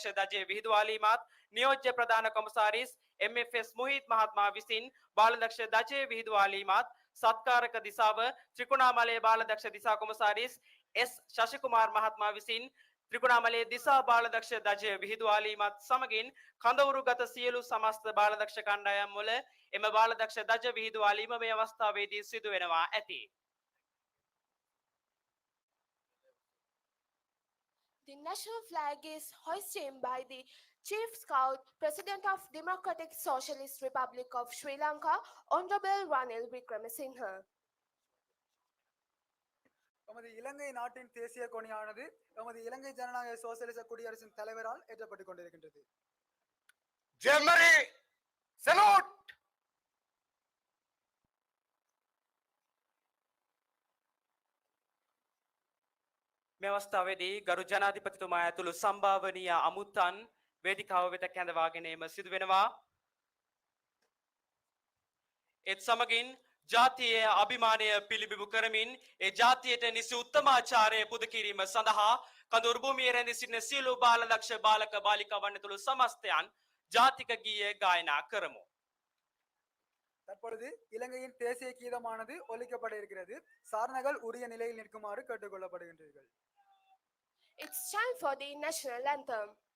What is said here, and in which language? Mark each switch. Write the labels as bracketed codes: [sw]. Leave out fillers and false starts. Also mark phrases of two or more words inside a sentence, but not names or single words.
[si] දජය විහිදුවාලීමත් නියෝජ්‍ය ප්‍රධාන කොමසාරිස් MFS මොහිත් මහත්මයා විසින් බාලදක්ෂ දජය විහිදුවාලීමත් සත්කාරක දිසාව ත්‍රිකුණාමලයේ බාලදක්ෂ දිසා කොමසාරිස් S ශශිකුමාර් මහත්මයා විසින් ත්‍රිකුණාමලයේ දිසා බාලදක්ෂ දජය විහිදුවාලීමත් සමගින් කඳවුරුගත සියලු සමස්ත බාලදක්ෂ කණ්ඩායම් වල එම බාලදක්ෂ දජ විහිදුවාලීම මේ අවස්ථාවේදී සිදු වෙනවා ඇති. [en] The national flag is hoisted by the Chief Scout, President of Democratic Socialist Republic of Sri Lanka, Honorable Ranil Wickremesinghe. [ta] நமது இலங்கை நாட்டின் தேசிய கொடியானது நமது இலங்கை ஜனநாயக சோசியலிச குடியரசின் தலைவரால் ஏற்றப்பட்டுக் கொண்டிருக்கின்றது. [en] Jamboree, salute! [si] මේ අවස්ථාවේදී ගරු ජනාධිපතිතුමා ඇතුළු සම්භාවනීය අමුත්තන් වේදිකාව වෙත කැඳවාගෙන එම සිදු වෙනවා. ඒත් සමගින් ජාතියේ අභිමානය පිළිබිඹු කරමින් ඒ ජාතියට නිසි උත්තමාචාරය පුද කිරීම සඳහා කඳවුරු භූමියේ රැඳී සිටින සියලු බාලදක්ෂ බාලක බාලිකාවන් ඇතුළු සමස්තයන් ජාතික ගීය ගායනා කරමු. [ta] தற்பொழுது இலங்கையின் தேசிய கீதமானது ஒலிக்கப்பட இருக்கிறது. சாரணர்கள் உரிய நிலையில் நிற்குமாறு கேட்டுக்கொள்ளப்படுகின்றீர்கள். [en] It's time for the national anthem.